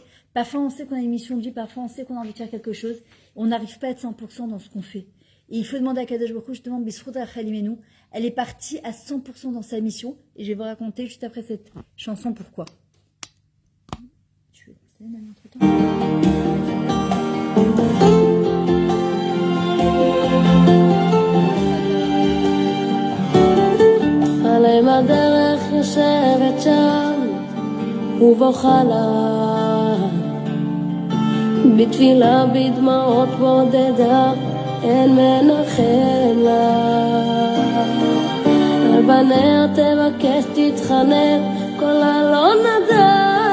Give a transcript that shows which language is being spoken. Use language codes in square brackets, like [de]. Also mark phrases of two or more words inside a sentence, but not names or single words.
[fr] Parfois, on sait qu'on a une mission de vie, parfois, on sait qu'on a envie de faire quelque chose. On n'arrive pas à être 100% dans ce qu'on fait. Et il faut demander à [he] קדוש ברוך הוא, [fr] justement, Bisrout Rachel Imenu, elle est partie à 100% dans sa mission. Et je vais vous raconter juste après cette chanson pourquoi. Tu veux passer là, entre-temps? [he] עליהם הדרך יושבת שם ובוכה לה בתפילה בדמעות בודדה אין מנחם לה על בניה תבקש תתחנן קולה לא נדע